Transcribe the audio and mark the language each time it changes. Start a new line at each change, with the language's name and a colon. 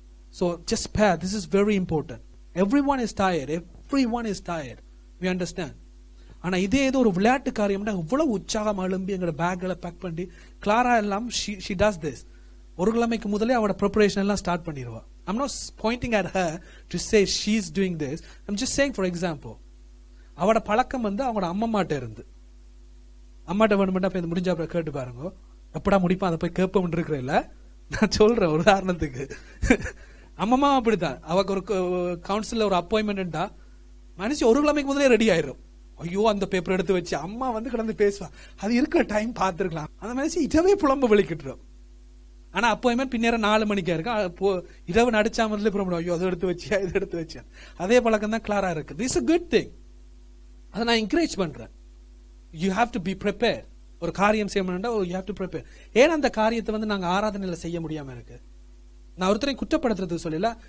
English: So just spare. This is very important. Everyone is tired. We understand.
Tamil: ஆனா இதே ஏதோ ஒரு விளையாட்டு காரியம்னா இவ்வளவு உற்சாகம் எழும்பி எங்களோட பேக்களை பேக் பண்ணி கிளாரா எல்லாம்
English: she does this.
Tamil: ஒரு கிழமைக்கு முதலே அவட ப்ரிப்பரேஷன் எல்லாம் start பண்ணிடுவா.
English: I'm not pointing at her to say she's doing this. I'm just saying for example.
Tamil: அவட பழக்கம் வந்து அவங்களோட அம்மாட்ட இருந்து. அம்மாட்ட வேணுமெண்டா போய் முடிஞ்சா கேட்டு பாருங்க. எப்படா முடிப்பா அதை போய் கேட்போம் இருக்கிறேன். நான் சொல்றேன் ஒரு உதாரணத்துக்கு. அம்மா அப்படித்தான். அவக்கு ஒரு கவுன்சில்ல ஒரு அப்பாயின்மெண்ட்டா மனுஷன் ஒரு கிழமைக்கு முதலே ரெடி ஆயிரும். ஐயோ அந்த பேப்பர் எடுத்து வச்சு அம்மா வந்து கிடந்து பேசுவா. அது இருக்கிற டைம் பார்த்துருக்கலாம். அந்த மனுஷன் இதவே புலம்ப வெளிக்கிட்டுரும். ஆனா அப்பாயின்மெண்ட் பின்னேற 4 மணிக்கா இருக்கு. இரவு நடிச்சா முதல்ல புறப்படும். ஐயோ அதை எடுத்து வச்சியா இதை எடுத்து வச்சேன். அதே பழக்கம் தான் கிளாரா இருக்கு.
English: This is a good thing.
Tamil: அதை நான் என்கரேஜ் பண்றேன்.
English: You have to be prepared.
Tamil: ஒரு காரியம் செய்யணும்னா
English: you have to prepare.
Tamil: ஏன் அந்த காரியத்தை வந்து நாங்க ஆராதனையில செய்ய முடியாம இருக்கு? நான் ஒருத்தரையும் குற்றப்படுத்துறது சொல்லல.